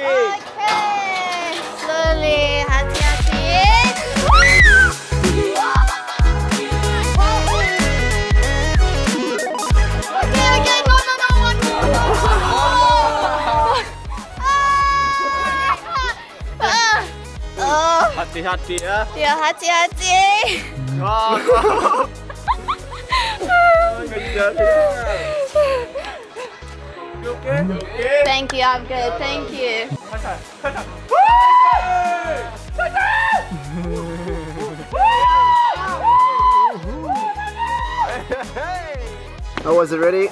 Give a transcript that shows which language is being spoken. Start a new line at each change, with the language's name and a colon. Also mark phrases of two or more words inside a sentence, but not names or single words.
English: Okay. Slowly,
Indonesian: hati-hati.
English: Okay, no, one more.
Indonesian: Hati-hati ya. Ya, hati-hati.
English: Oh, You okay? You okay? Thank you, I'm good, thank you. How was it, ready?